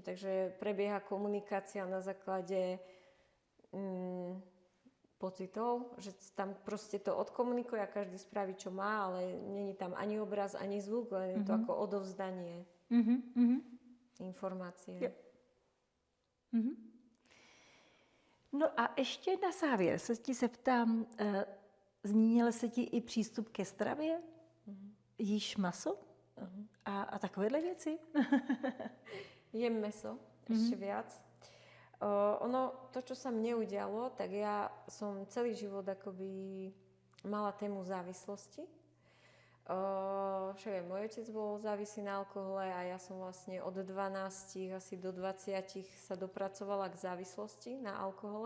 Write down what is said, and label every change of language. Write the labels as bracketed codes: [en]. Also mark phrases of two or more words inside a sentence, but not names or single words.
[sk] Takže prebieha komunikácia na základe pocitov, že tam proste to odkomunikuje a každý spraví, čo má, ale není tam ani obraz, ani zvuk, len je to ako odovzdanie informácie. [cs] Jo. No a ještě na závěr se ti zeptám, zmínil se ti i přístup ke stravě? Jíš maso? A takovéhle věci? [sk] Jem meso, ešte viac. To, čo sa mne udialo, tak ja som celý život akoby mala tému závislosti. Však aj môj otec bol závislý na alkohole a ja som vlastne od 12 asi do 20 sa dopracovala k závislosti na alkohole.